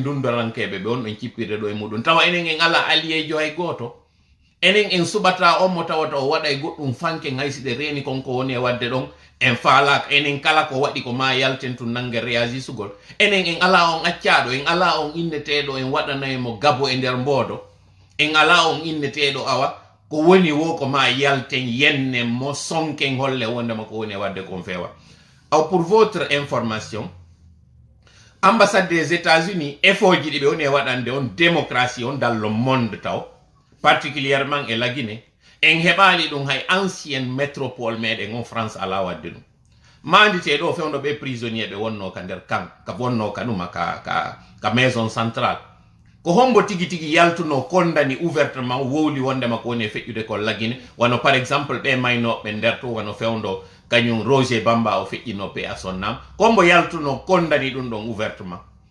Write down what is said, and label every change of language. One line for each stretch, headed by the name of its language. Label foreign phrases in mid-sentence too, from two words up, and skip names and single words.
Fula: dundorankeɓe ɓe on ɗon cippirde ɗo e muɗum tawa enen en ala alliéjo hay goto enen en suɓata on mo tawata o waɗa e goɗɗum fanken haysiɗe reeni konko woni e wadde ɗon en faalaka enen kala ko waɗi ko ma yalten tun nangue réagisugol enen en ala on accaɗo en ala on inneteɗo en waɗanaymo gabo e nder mboodo en ala on inneteɗo awa ko woni wo ko ma yalten yenne mo sonken holle wondema ko woni e wadde kon feewa aw
French: pour votre information ambassade des États-Unis
Fula: effort ji ɗi ɓe woni e waɗande on démocratie on
French: dans le monde
Fula: taw particulièrement e lagine en heɓali ɗum hay
French: ancienne métropole
Fula: meɗen on France ala wadde ɗum mandite ɗo fewno ɓe prisonnier ɓe wonno ka nder camp ka wonno ka ɗuma ka
French: maison centrale
Fula: ko hombo tigi tigi yaltuno kondani ouvertement wowli wondema ko woni e feƴƴude kon lagine wano
French: par exemple
Fula: ɓe maynoɓe nder to wano fewndo kañum Roger Bamba o feƴƴino pe a son nam kombo yaltuno kondani ɗum ɗon ouvertement